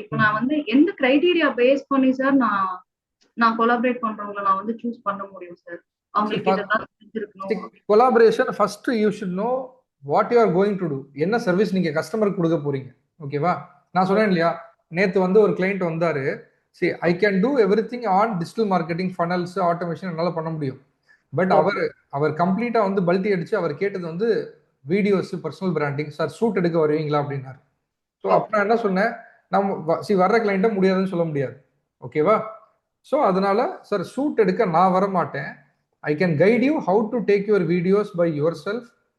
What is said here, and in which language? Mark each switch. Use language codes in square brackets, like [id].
[ta] இப்போ நான் வந்து எந்த கிரைட்டீரியா பேஸ் பண்ணி சார் நான் கொலாபரேட் பண்றவங்கள நான் வந்து சூஸ் பண்ண முடியும் சார்? அவங்களுக்கு இதெல்லாம் தெரிஞ்சிருக்கணும். [en] Collaboration first you should know what you are going to do. [ta] என்ன சர்வீஸ் நீங்க கஸ்டமருக்கு கொடுக்க போறீங்க. ஓகேவா? நான் சொன்னேன் இல்லையா, நேத்து வந்து ஒரு கிளைண்ட் வந்தாரு. [en] see I can do everything on digital marketing, funnels, automation [ta] என்னால பண்ண முடியும். பட் அவர் கம்ப்ளீட்டா வந்து பல்ட்டி அடிச்சு அவர் கேட்டது வந்து videos, personal branding. Sir shoot எடுக்க வருவீங்களா அப்படின்னாரு. ஸோ அப்ப நான் என்ன சொன்னேன், நம்ம வர்ற கிளைண்ட்டை முடியாதுன்னு சொல்ல முடியாது. ஓகேவா? ஸோ அதனால சார் ஷூட் எடுக்க நான் வர மாட்டேன். [en] I can guide you how to take your videos by your self.